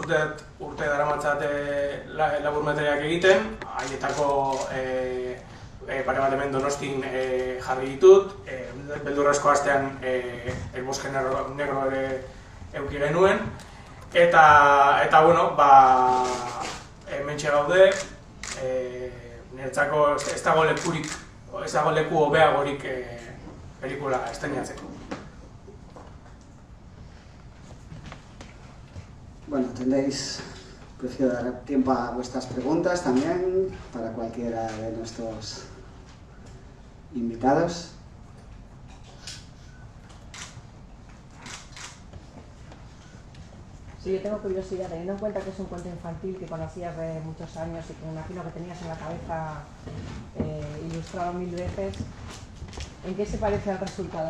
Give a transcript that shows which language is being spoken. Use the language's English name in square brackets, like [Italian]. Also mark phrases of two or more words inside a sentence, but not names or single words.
[Basque] urte daramatzat laburmetriak egiten, haietako pare bat hemen Donostin jarri ditut, beldurrezko astean El Bosque Negro ere eduki genuen, eta hementxe gaude, niretzako ez dago leku hobeagorik pelikula estreinatzeko. [Spanish] Tendréis, prefiero dar tiempo a vuestras preguntas también, para cualquiera de nuestros invitados. Sí, yo tengo curiosidad, teniendo en cuenta que es un cuento infantil que conocías de muchos años y que me imagino que tenías en la cabeza ilustrado 1000 veces, ¿en qué se parece al resultado?